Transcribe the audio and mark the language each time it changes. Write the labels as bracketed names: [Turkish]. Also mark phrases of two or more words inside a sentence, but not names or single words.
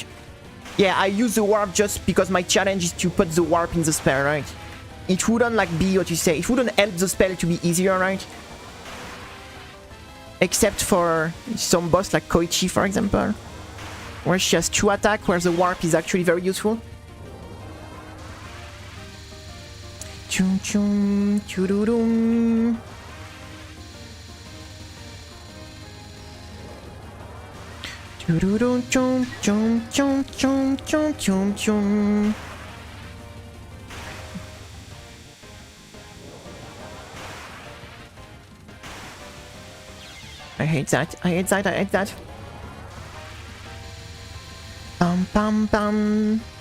[English] Yeah, I use the warp just because my challenge is to put the warp in the spell, right? It wouldn't, like, be what you say. It wouldn't help the spell to be easier, right? Except for some boss like Koichi, for example, where she has 2 attack, where the warp is actually very useful. Chum chum churudum. Churudum chum chum chum chum chum chum chum. I hate that. I hate that. I hate that. Bum bum bum.